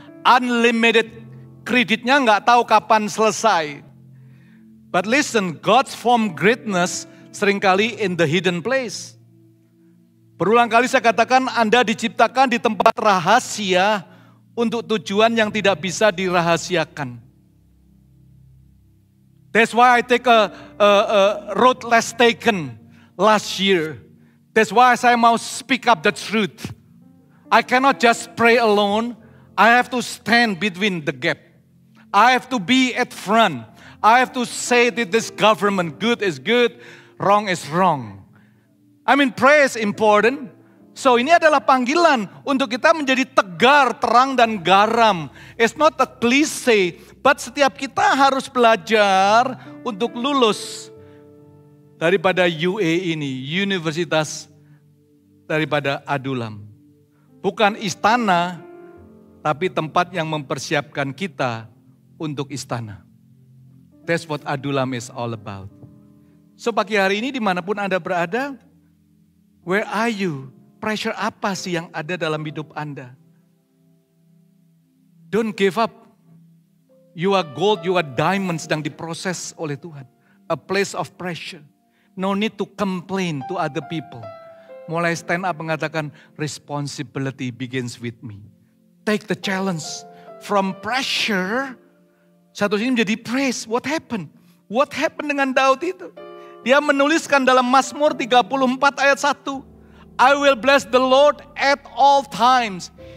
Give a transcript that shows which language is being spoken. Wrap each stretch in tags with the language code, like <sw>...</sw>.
<id>Unlimited kreditnya nggak tahu kapan selesai.</id> <en>But listen, God's form greatness</en> <id>seringkali</id> <en>in the hidden place.</en> <id>Berulang kali saya katakan Anda diciptakan di tempat rahasia untuk tujuan yang tidak bisa dirahasiakan.</id> <en>That's why I take a road less taken last year. That's why</en> <id>saya mau</id> <en>speak up the truth. I cannot just pray alone. I have to stand between the gap. I have to be at front. I have to say that this government, good is good, wrong is wrong. I mean, prayer is important.</en> <id>So ini adalah panggilan untuk kita menjadi tegar, terang, dan garam.</id> <en>It's not a cliche, but</en> <id>setiap kita harus belajar untuk lulus daripada UA ini, Universitas daripada Adulam. Bukan istana, tapi tempat yang mempersiapkan kita untuk istana.</id> <en>That's what Adulam is all about.</en> <id>So pagi hari ini dimanapun Anda berada,</id> <en>where are you?</en> <id>Pressure apa sih yang ada dalam hidup Anda?</id> <en>Don't give up. You are gold, you are diamond</en> <id>sedang diproses oleh Tuhan.</id> <en>A place of pressure. No need to complain to other people.</en> <id>Mulai</id> <en>stand up</en> <id>mengatakan,</id> <en>responsibility begins with me. Take the challenge. From pressure,</en> <id>satu sini menjadi</id> <en>praise. What happened? What happened</en> <id>dengan Daud itu? Dia menuliskan dalam Mazmur 34 ayat 1.</id> <en>I will bless the Lord at all times.</en>